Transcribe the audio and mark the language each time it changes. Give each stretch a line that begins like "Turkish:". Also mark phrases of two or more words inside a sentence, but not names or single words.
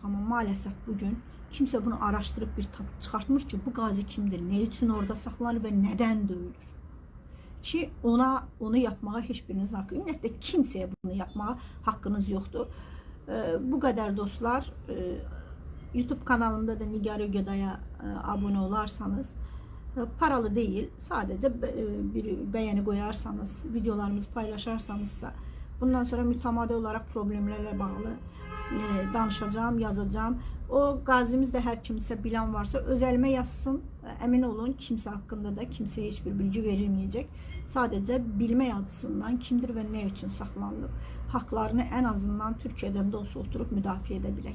Azerbaijani: Amma maalesef bugün kimsə bunu araşdırıb bir çıxartmış ki, bu qazi kimdir, ne üçün orada saxlanır və nədən döyülür? Ki onu yapmağa heç biriniz haqqı, ümumiyyətlə kimsəyə bunu yapmağa haqqınız yoxdur. Bu qədər dostlar.
Turkish: YouTube kanalımda da Nigar Ögeday'a abone olarsanız, paralı değil, sadece bir beğeni koyarsanız, videolarımızı paylaşarsanızsa, bundan sonra mütemadi olarak problemlerle
Azerbaijani: bağlı danışacağım, yazacağım. O qazimiz də hər kimsə bilen varsa öz əlimə yazsın. Emin olun, kimsə haqqında da kimsəyə heç bir bilgi verilməyəcək. Sadəcə bilmək açısından kimdir və nə üçün saxlanılıb, haqlarını
Turkish: en azından Türkiye'den de olsa
Azerbaijani: oturup müdafiə edə bilək.